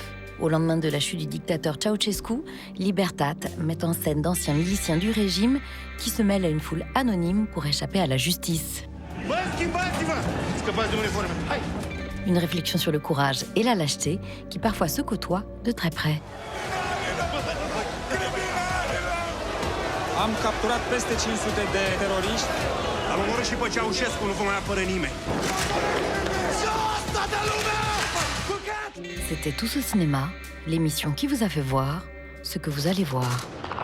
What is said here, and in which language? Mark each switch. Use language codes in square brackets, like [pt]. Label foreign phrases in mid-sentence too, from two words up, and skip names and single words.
[fr] Au lendemain de la chute du dictateur Ceausescu, Libertat met en scène d'anciens miliciens du régime qui se mêlent à une foule anonyme pour échapper à la justice. Une réflexion sur le courage et la lâcheté qui parfois se côtoient de très près. [ro] Am capturat peste 500 de teroriști. Am omorât și pe Ceaușescu, nu vă mai apără nimeni. [fr] C'était Tous au cinéma, l'émission qui vous a fait voir ce que vous allez voir.